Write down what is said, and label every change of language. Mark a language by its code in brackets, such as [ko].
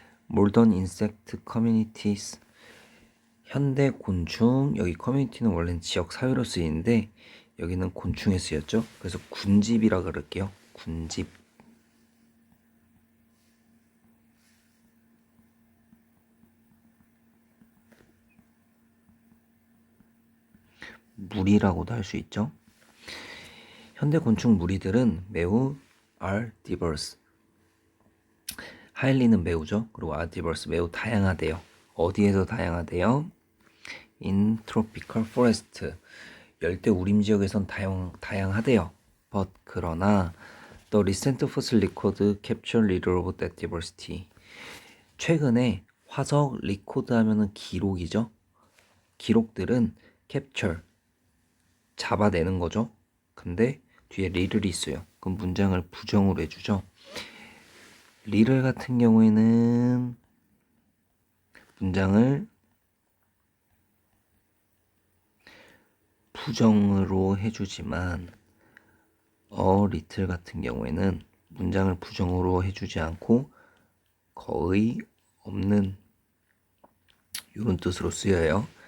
[en] Modern insect communities. [ko] 현대 곤충, 여기 커뮤니티는 원래는 지역 사회로 쓰이는데 여기는 곤충에 쓰였죠. 그래서 군집이라 그럴게요. 군집. 무리라고도 할 수 있죠. 현대 곤충 무리들은 매우 [en] are diverse. [ko] highly는 매우죠. 그리고 [en] are diverse [ko] 매우 다양하대요. 어디에서 다양하대요? [en] In tropical forest. [ko] 열대 우림 지역에선 다양하대요. [en] But [ko] 그러나 [en] the recent fossil record capture little of that diversity. [ko] 최근에 화석 리코드 하면은 기록이죠. 기록들은 capture 잡아내는 거죠. 근데 뒤에 little이 있어요. 그럼 문장을 부정으로 해주죠. little 같은 경우에는 문장을 부정으로 해주지만 little 같은 경우에는 문장을 부정으로 해주지 않고 거의 없는 이런 뜻으로 쓰여요.